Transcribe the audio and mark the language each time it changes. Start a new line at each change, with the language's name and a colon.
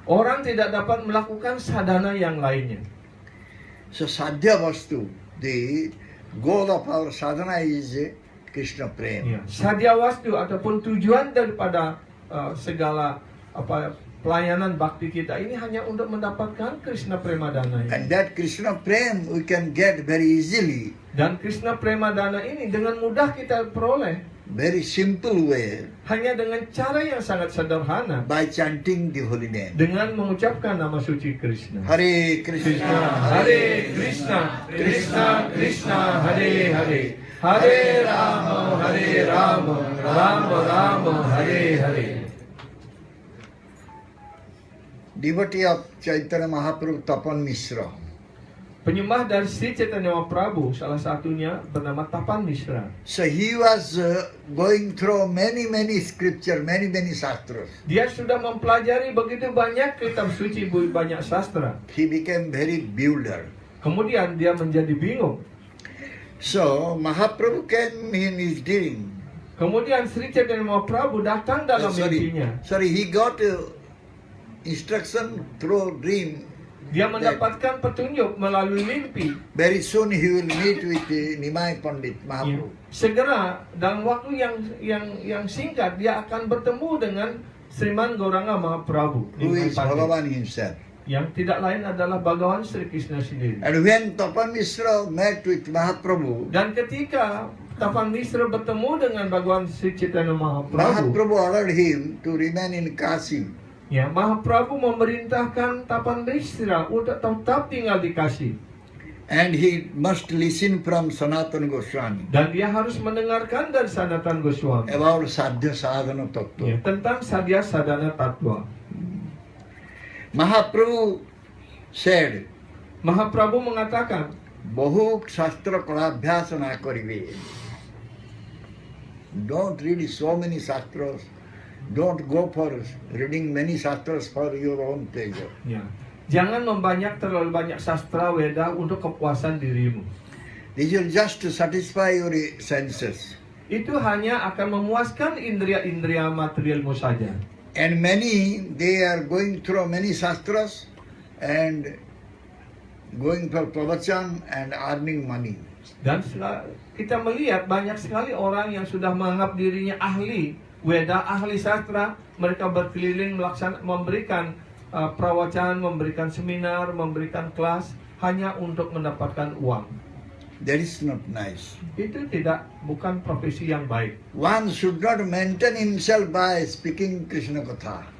Indonesian: orang tidak dapat melakukan sadhana yang lainnya.
English: So sadhya vastu, the goal of our sadhana is Krishna Prem.
Indonesian: Ya. Sadhya wastu ataupun tujuan daripada segala pelayanan bakti kita ini hanya untuk mendapatkan Krishna Premadana ini.
English: And that Krishna Prem we can get very easily,
Indonesian: Dan Krishna Premadana ini dengan mudah kita peroleh
English: very simple way,
Indonesian: hanya dengan cara yang sangat sederhana,
English: by chanting the holy name.
Indonesian: dengan mengucapkan nama suci Krishna.
Sanskrit: Hare Krishna, Hare Krishna, Krishna Krishna, Hare Hare, Hare Rama, Rama Rama, Hare Hare.
English: devotee of Chaitanya Mahaprabhu Tapan Mishra.
Indonesian: Penyembah dari Sri Chaitanya Mahaprabhu salah satunya bernama Tapan Mishra.
English: So he was going through many scripture, many shastras.
Indonesian: Dia sudah mempelajari begitu banyak kitab suci, banyak sastra.
English: He became very bewildered.
Indonesian: Kemudian dia menjadi bingung.
English: So Mahaprabhu came in his dream.
Indonesian: Kemudian Sri Chaitanya Mahaprabhu datang dalam mimpinya.
English: Sorry, he got instruction through dream.
Indonesian: Dia mendapatkan petunjuk melalui mimpi.
English: Very soon he will meet with Nimai Pandit Mahaprabhu.
Indonesian: Segera dalam waktu yang singkat dia akan bertemu dengan Sriman Gauranga Mahaprabhu,
English: Who is Bhagavan himself.
Indonesian: yang tidak lain adalah Bhagawan Sri Krishna sendiri.
English: And when Tapan Mishra met with Mahaprabhu,
Indonesian: Dan ketika Tapan Mishra bertemu dengan Bhagawan Sri Chaitanya Mahaprabhu,
English: Mahaprabhu ordered him to remain in Kashi.
Indonesian: ya, Mahaprabhu memerintahkan Tapan Mishra untuk tetap tinggal di Kashi.
English: And he must listen from Sanatana Goswami
Indonesian: Dan dia harus mendengarkan dari Sanatan Goswami
English: about Sadhya Sadhana
Indonesian: ya,
English: Tattva.
Indonesian: tentang Sadhya Sadhana Tattva.
English: Mahaprabhu said,
Indonesian: Mahaprabhu mengatakan,
Bangla: Bahu Shastra Kalabhyasa na karibe.
English: Don't read so many shastras. Don't go for reading many shastras for your own pleasure.
Indonesian: ya, jangan terlalu banyak sastra Weda untuk kepuasan dirimu.
English: This will just satisfy your senses.
Indonesian: Itu hanya akan memuaskan indria-indria materialmu saja.
English: And many, they are going through many shastras and going for pravachan and earning money.
Indonesian: Dan kita melihat banyak sekali orang yang sudah menganggap dirinya ahli Weda, ahli sastra. Mereka berkeliling memberikan prawachan, memberikan seminar, memberikan kelas hanya untuk mendapatkan uang.
English: That is not nice.
Indonesian: Itu bukan profesi yang baik.
English: One should not maintain himself by speaking Krishna Katha.